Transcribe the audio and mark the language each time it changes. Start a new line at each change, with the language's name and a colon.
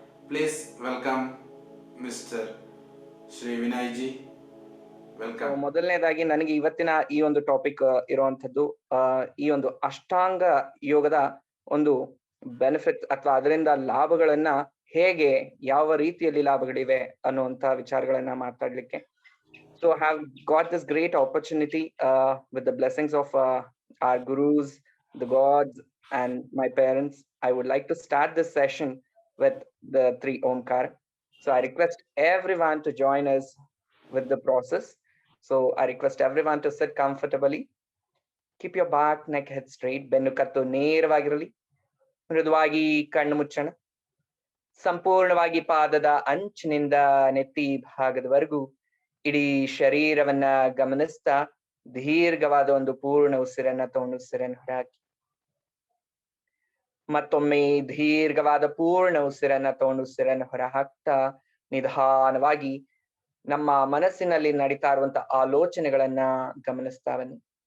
English: Please welcome mister Shri Vinay ji. Welcome.
Kannada: ಮೊದಲನೇದಾಗಿ ನನಗೆ ಇವತ್ತಿನ ಈ ಒಂದು ಟಾಪಿಕ್ ಇರುವಂತದ್ದು ಈ ಒಂದು ಅಷ್ಟಾಂಗ ಯೋಗದ ಒಂದು ಬೆನಿಫಿಟ್ ಅಥವಾ ಅದರಿಂದ ಲಾಭಗಳನ್ನ ಹೇಗೆ, ಯಾವ ರೀತಿಯಲ್ಲಿ ಲಾಭಗಳಿವೆ ಅನ್ನುವಂತ ವಿಚಾರಗಳನ್ನ ಮಾತಾಡ್ಲಿಕ್ಕೆ.
English: So I have got this great opportunity with the blessings of our gurus, the gods, and my parents. I would like to start this session with the 3 Omkar. So I request everyone to join us with the process. So I request everyone to sit comfortably. Keep your back, neck, head straight.
Kannada: ಬೆನ್ನು ಕತ್ತು ನೇರವಾಗಿರಲಿ. ಮೃದುವಾಗಿ ಕಣ್ಣು ಮುಚ್ಚೋಣ. ಸಂಪೂರ್ಣವಾಗಿ ಪಾದದ ಅಂಚಿನಿಂದ ನೆತ್ತಿ ಭಾಗದವರೆಗೂ ಇಡೀ ಶರೀರವನ್ನ ಗಮನಿಸ್ತಾ ದೀರ್ಘವಾದ ಒಂದು ಪೂರ್ಣ ಉಸಿರನ್ನ ತಗೊಂಡು ಉಸಿರನ್ನು ಹೊರಹಾಕಿ. ಮತ್ತೊಮ್ಮೆ ದೀರ್ಘವಾದ ಪೂರ್ಣ ಉಸಿರನ್ನ ತಗೊಂಡು ಉಸಿರನ್ನು ಹೊರ ಹಾಕ್ತಾ ನಿಧಾನವಾಗಿ ನಮ್ಮ ಮನಸ್ಸಿನಲ್ಲಿ ನಡೀತಾ ಇರುವಂತ ಆಲೋಚನೆಗಳನ್ನ ಗಮನಿಸ್ತಾ ಬನ್ನಿ.